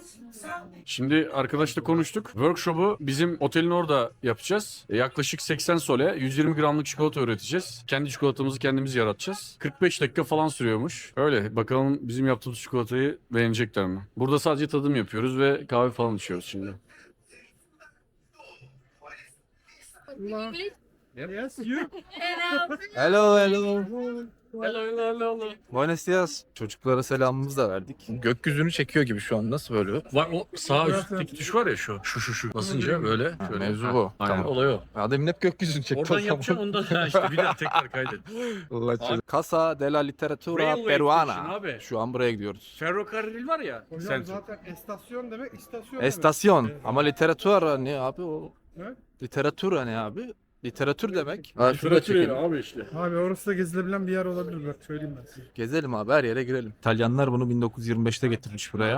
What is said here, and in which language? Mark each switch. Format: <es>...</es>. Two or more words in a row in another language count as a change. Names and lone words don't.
<tr>Şimdi arkadaşla konuştuk. Workshop'u bizim otelin orada yapacağız. Yaklaşık 80 sole 120 gramlık çikolata üreteceğiz. Kendi çikolatamızı kendimiz yaratacağız. 45 dakika falan sürüyormuş. Öyle bakalım bizim yaptığımız çikolatayı beğenecekler mi? Burada sadece tadım yapıyoruz ve kahve falan içiyoruz şimdi.</tr> <en>Yes, you. hello hello. Hello.</en> <es>Buenos dias.</es> <tr>Çocuklara selamımızı da verdik. Gökyüzünü çekiyor gibi şu an. Nasıl böyle? Var o sağ üstteki tuş var ya şu. Şu. Basınca böyle. Ha, Şöyle. mevzu Ha, bu. Aynen Tamam. olay o. Adem hep gökyüzünü çekti. Oradan yapacağım ondan işte bir daha tekrar kaydet. Casa de la Literatura</tr> <en>Railway station</en> <tr>Peruana. abi. Şu an buraya gidiyoruz. Ferrokarril var ya. Hocam zaten estasyon demek istasyon Estasyon. demek. Ama literatura ne abi o? Ne? Literatura ne abi? Literatür demek. Ha, şurada çekelim. abi işte. Abi orası da gezilebilen bir yer olabilir, bak söyleyeyim ben size. Gezelim abi, her yere girelim. İtalyanlar bunu 1925'te getirmiş buraya.</tr>